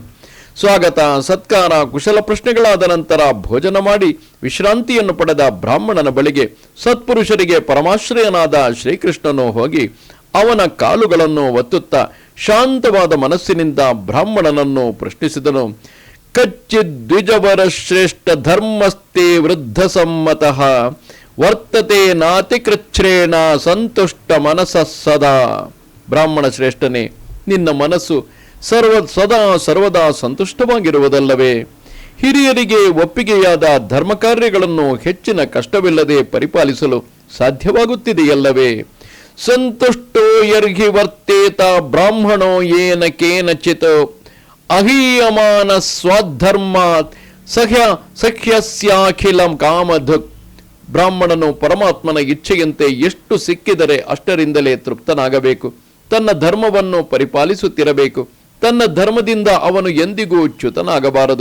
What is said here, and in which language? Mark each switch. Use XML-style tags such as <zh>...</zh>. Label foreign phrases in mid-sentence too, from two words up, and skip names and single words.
<kn>ಸ್ವಾಗತ, ಸತ್ಕಾರ, ಕುಶಲ ಪ್ರಶ್ನೆಗಳಾದ ನಂತರ ಭೋಜನ ಮಾಡಿ ವಿಶ್ರಾಂತಿಯನ್ನು ಪಡೆದ ಬ್ರಾಹ್ಮಣನ ಬಳಿಗೆ ಸತ್ಪುರುಷರಿಗೆ ಪರಮಾಶ್ರಯನಾದ ಶ್ರೀಕೃಷ್ಣನು ಹೋಗಿ ಅವನ ಕಾಲುಗಳನ್ನು ಒತ್ತುತ್ತಾ ಶಾಂತವಾದ ಮನಸ್ಸಿನಿಂದ ಬ್ರಾಹ್ಮಣನನ್ನು ಪ್ರಶ್ನಿಸಿದನು.</kn> <sa>ಕಚ್ಚಿದ್ವಿಜವರ ಶ್ರೇಷ್ಠ ಧರ್ಮಸ್ಥೆ ವೃದ್ಧ ಸಮ್ಮತಃ ವರ್ತತೆ ನಾತಿಕೃಚ್ಛ್ರೇಣ ಸಂತುಷ್ಟ ಮನಸ್ಸ ಸದಾ.</sa> <kn>ಬ್ರಾಹ್ಮಣ ಶ್ರೇಷ್ಠನೇ, ನಿನ್ನ ಮನಸ್ಸು ಸದಾ ಸರ್ವದಾ ಸಂತುಷ್ಟವಾಗಿರುವುದಲ್ಲವೇ? ಹಿರಿಯರಿಗೆ ಒಪ್ಪಿಗೆಯಾದ ಧರ್ಮ ಕಾರ್ಯಗಳನ್ನು ಹೆಚ್ಚಿನ ಕಷ್ಟವಿಲ್ಲದೆ ಪರಿಪಾಲಿಸಲು ಸಾಧ್ಯವಾಗುತ್ತಿದೆಯಲ್ಲವೇ?</kn> <sa>ಸಂತುಷ್ಟೋ ಯರ್ಹಿ ವರ್ತೇತ ಬ್ರಾಹ್ಮಣೋ ಯೇನ ಕೇನಚಿತ್ ಅಹೀಯಮಾನ ಸ್ವಧರ್ಮಾತ್ ಸಖ್ಯಸ್ಯಾಖಿಲಂ ಕಾಮಧುಕ್.</sa> <kn>ಬ್ರಾಹ್ಮಣನು ಪರಮಾತ್ಮನ ಇಚ್ಛೆಯಂತೆ ಎಷ್ಟು ಸಿಕ್ಕಿದರೆ ಅಷ್ಟರಿಂದಲೇ ತೃಪ್ತನಾಗಬೇಕು. ತನ್ನ ಧರ್ಮವನ್ನು ಪರಿಪಾಲಿಸುತ್ತಿರಬೇಕು. ತನ್ನ ಧರ್ಮದಿಂದ ಅವನು ಎಂದಿಗೂ ಚ್ಯುತನಾಗಬಾರದು.</kn>